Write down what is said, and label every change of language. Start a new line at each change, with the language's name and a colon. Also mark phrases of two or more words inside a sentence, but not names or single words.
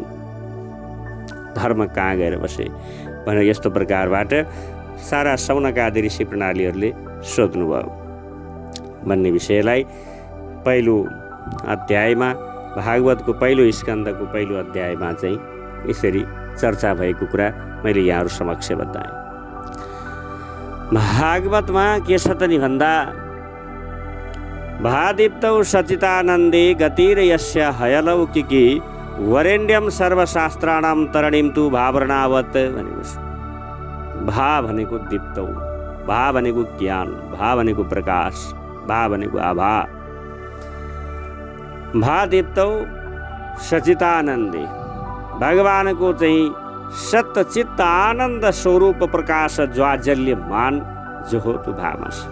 Nepali: धर्म कहाँ गएर बसे भनेर यस्तो प्रकारबाट सारा सौनक आदि ऋषि प्रणालीहरूले सोध्नुभयो भन्ने विषयलाई पहिलो अध्यायमा, भागवतको पहिलो स्कन्धको पहिलो अध्यायमा चाहिँ यसरी चर्चा भएको कुरा मैले यहाँहरू समक्ष बताएँ। भागवतमा के छ त नि भन्दा,
Sanskrit: भादीप्तौ सचितानन्दे गतिर्यस्य हयलौकिकी वरेण्यम सर्वशास्त्राणां तरणीं तु भावरणावत
Nepali: भनेको छ। भा भनेको दीप्तौ, भा भनेको ज्ञान, भा भनेको प्रकाश, भा भनेको आभा।
Sanskrit: भा दीप्तौ सचितानन्दे,
Nepali: भगवानको चाहिँ सतचित्त आनन्द स्वरूप प्रकाश ज्वाजल्यमान जो हो त्यो भामा छ।